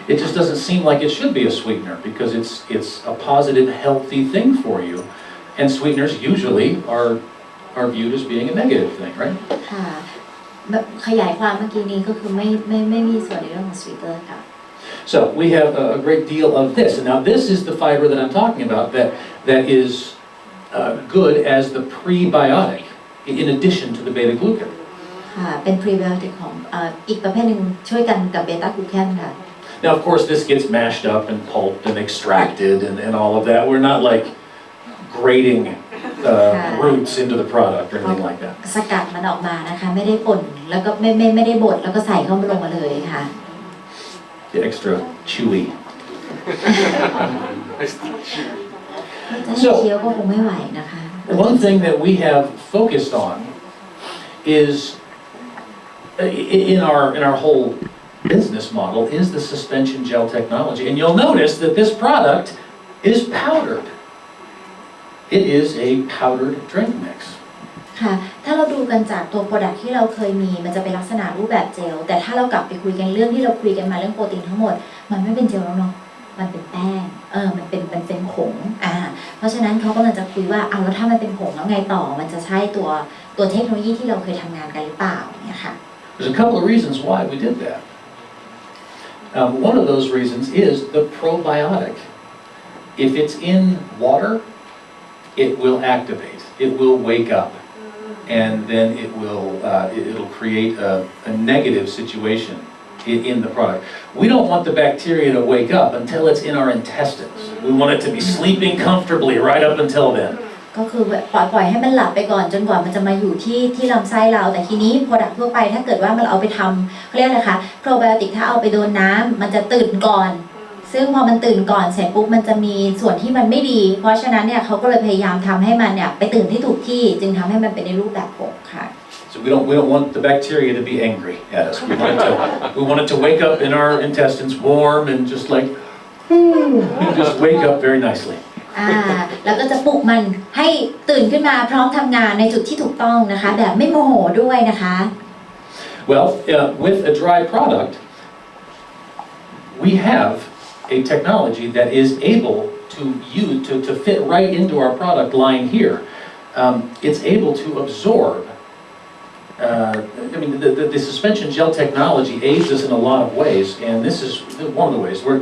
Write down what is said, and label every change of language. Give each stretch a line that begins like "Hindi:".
English: It just doesn't seem like it should be a sweetener because it's a positive, healthy thing for you, and sweeteners usually are viewed as being a negative thing, right?
Thai: ค่ะแบบขยายความเมื่อกี้นี้ก็คือไม่มีส่วนในเรื่องของ sweetener ค่ะ
English: So we have a great deal of this, and now this is the fiber that I'm talking about that is good as the prebiotic in addition to the beta-glucan.
Thai: ค่ะเป็น prebiotic ของอีกประเภทหนึ่งช่วยกันกับ beta glucan ค่ะ
English: Now, of course, this gets mashed up and pulped and extracted and all of that. We're not like grating roots into the product or anything like that.
Thai: สกัดมันออกมานะคะไม่ได้ป่นแล้วก็ไม่ได้บดแล้วก็ใส่เข้าลงมาเลยค่ะ
English: Get extra chewy.
Thai: จะให้เคี้ยวก็คงไม่ไหวนะคะ
English: One thing that we have focused on is in our whole business model is the suspension gel technology, and you'll notice that this product is powdered. It is a powdered drink mix.
Thai: ค่ะถ้าเราดูกันจากตัว product ที่เราเคยมีมันจะเป็นลักษณะรูปแบบเจลแต่ถ้าเรากลับไปคุยกันเรื่องที่เราคุยกันมาเรื่องโปรตีนทั้งหมดมันไม่เป็นเจลแล้วเนาะมันเป็นแป้งมันเป็นผงเพราะฉะนั้นเขากำลังจะคุยว่าเอาแล้วถ้ามันเป็นผงแล้วไงต่อมันจะใช่ตัวเทคโนโลยีที่เราเคยทำงานกันหรือเปล่าเนี่ยค่ะ
English: There's a couple of reasons why we did that. One of those reasons is the probiotic. If it's in water, it will activate. It will wake up, and then it'll create a negative situation in the product. We don't want the bacteria to wake up until it's in our intestines. We want it to be sleeping comfortably right up until then.
Thai: ก็คือปล่อยให้มันหลับไปก่อนจนกว่ามันจะมาอยู่ที่ลำไส้เราแต่ทีนี้ product ทั่วไปถ้าเกิดว่ามันเอาไปทำเขาเรียกอะไรคะ probiotic ถ้าเอาไปโดนน้ำมันจะตื่นก่อนซึ่งพอมันตื่นก่อนเสร็จปุ๊บมันจะมีส่วนที่มันไม่ดีเพราะฉะนั้นเนี่ยเขาก็เลยพยายามทำให้มันเนี่ยไปตื่นที่ถูกที่จึงทำให้มันเป็นในรูปแบบผงค่ะ
English: So we don't want the bacteria to be angry at us. We want it to wake up in our intestines warm and just like and just wake up very nicely.
Thai: แล้วก็จะปลุกมันให้ตื่นขึ้นมาพร้อมทำงานในจุดที่ถูกต้องนะคะแบบไม่โมโหด้วยนะคะ
English: Well, with a dry product, we have a technology that is able to fit right into our product line here. It's able to absorb. The suspension gel technology aids us in a lot of ways, and this is one of the ways.